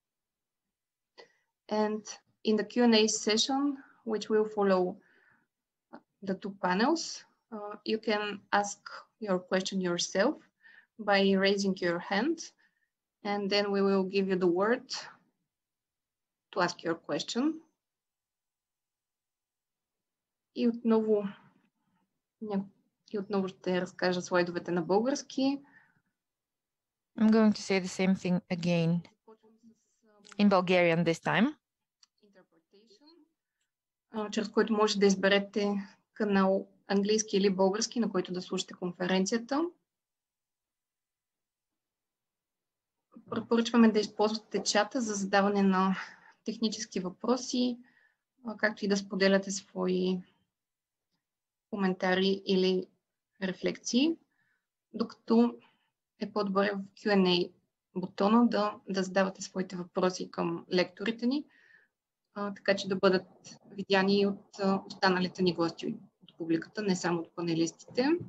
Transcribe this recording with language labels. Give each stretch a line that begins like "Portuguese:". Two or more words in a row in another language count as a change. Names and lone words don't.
English: And in the Q&A session, which will follow the 2 panels, you can ask your question yourself by raising your hand, and then we will give you the word to ask your question.
Bulgarian: И отново ще разкажа слайдовете на български.
English: I'm going to say the same thing again in Bulgarian this time.
Bulgarian: Чрез който може да изберете канал английски или български, на който да слушате конференцията. Препоръчваме да използвате чата за задаване на технически въпроси, както и да споделяте свои коментари или рефлекции, докато е по-добре в Q&A бутона да задавате своите въпроси към лекторите ни, така че да бъдат видяни от останалите ни гости от публиката, не само от панелистите.